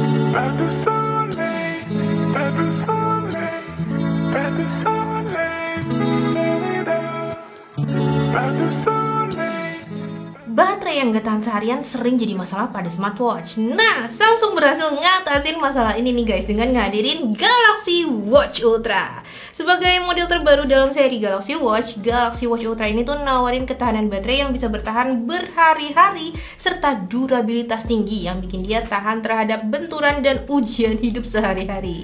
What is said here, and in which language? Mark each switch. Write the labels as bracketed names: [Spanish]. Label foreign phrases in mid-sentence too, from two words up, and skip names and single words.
[French] Pas de soleil, pas de soleil, pas de soleil, pas de soleil. [Indonesian] Baterai yang gak tahan seharian sering jadi masalah pada smartwatch. Nah, Samsung berhasil ngatasin masalah ini nih guys dengan ngadirin Galaxy Watch Ultra. Sebagai model terbaru dalam seri Galaxy Watch Ultra ini tuh nawarin ketahanan baterai yang bisa bertahan berhari-hari serta durabilitas tinggi yang bikin dia tahan terhadap benturan dan ujian hidup sehari-hari.